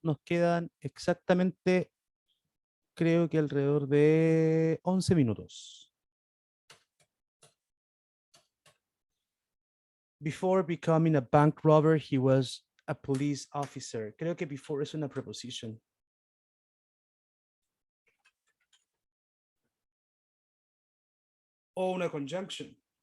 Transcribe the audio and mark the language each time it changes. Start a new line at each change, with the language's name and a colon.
Spanish: Nos quedan exactamente, creo que alrededor de 11 minutos.
English: Before becoming a bank robber, he was a police officer.
Spanish: Creo que before es una preposition. O una conjunction.